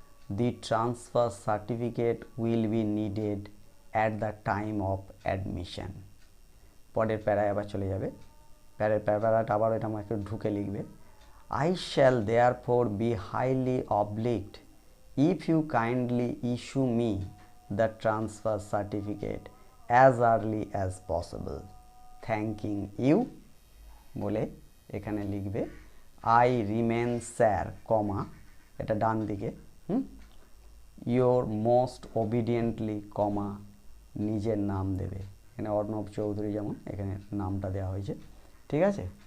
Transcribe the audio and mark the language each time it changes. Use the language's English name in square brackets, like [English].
[English] The transfer certificate will be needed at the time of admission. [Bangla] পরের প্যারায় আবার চলে যাবে, প্যারাটা আবার এটা আমাকে ঢুকে লিখবে। [English] I shall therefore be highly obliged if you kindly issue me the transfer certificate as early as possible. Thanking you [Bangla] বলে এখানে লিখবে [English] I remain sir, [Bangla] কমা, এটা ডান দিকে, [English] your most obediently, [Bangla] কমা, নিজের নাম দেবে, এখানে অর্ণব চৌধুরী যেমন এখানে নামটা দেওয়া হয়েছে, ঠিক আছে।